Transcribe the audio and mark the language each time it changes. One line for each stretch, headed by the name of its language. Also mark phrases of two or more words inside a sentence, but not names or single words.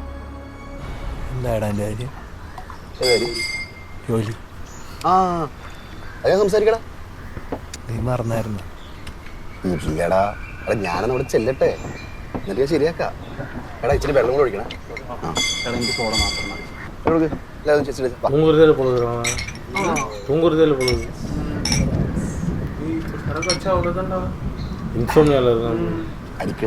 Malayalam: എന്താടാ എൻ്റെ കാര്യം? ജോലി അയ്യോ സംസാരിക്കടാ. നീ മറന്നായിരുന്നു. ഇല്ലടാ, എടാ ഞാനവിടെ ചെല്ലട്ടെ, എന്നിട്ട് ഞാൻ ശരിയാക്കാം. എടാ ഇച്ചിരി വെള്ളം കൂടെ ഒഴിക്കണം. എനിക്ക് സോഡ മാത്രം
Tamil: தூங்குறதே பொழுது தூங்குறதே பொழுது இன்சோம்னியால இருக்கான்.
Malayalam: അടിക്കടാ.